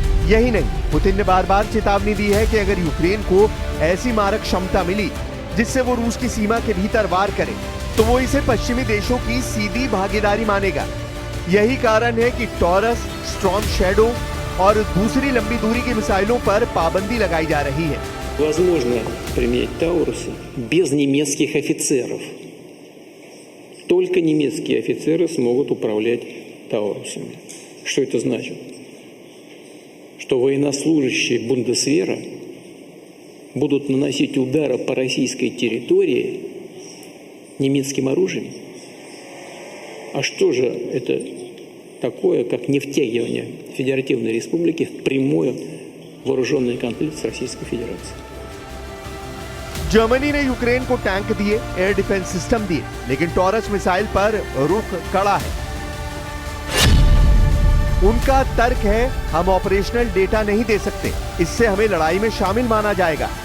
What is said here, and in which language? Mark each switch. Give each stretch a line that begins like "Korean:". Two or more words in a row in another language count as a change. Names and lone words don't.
Hindi: यही नहीं, पुतिन ने बार बार चेतावनी दी है कि अगर यूक्रेन को ऐसी मारक क्षमता मिली जिससे वो रूस की सीमा के भीतर वार करे तो वो इसे पश्चिमी देशों की सीधी भागीदारी मानेगा। यही कारण है कि टॉरस, स्टॉर्म शैडो और दूसरी लंबी दूरी की मिसाइलों पर पाबंदी लगाई जा रही है।
Russian: Возможно применять Таурусы без немецких офицеров. Только немецкие офицеры смогут управлять Таурусами. Что это значит? Что военнослужащие Бундесвера будут наносить удары по российской территории немецким оружием? А что же это такое, как не втягивание Федеративной Республики в прямой вооруженный конфликт с Российской Федерацией?
Hindi: जर्मनी ने यूक्रेन को टैंक दिए,
English: air defense system
Hindi: दिए, लेकिन टॉरस मिसाइल पर रुख कड़ा है। उनका तर्क है, हम
English: operational data
Hindi: नहीं दे सकते, इससे हमें लड़ाई में शामिल माना जाएगा।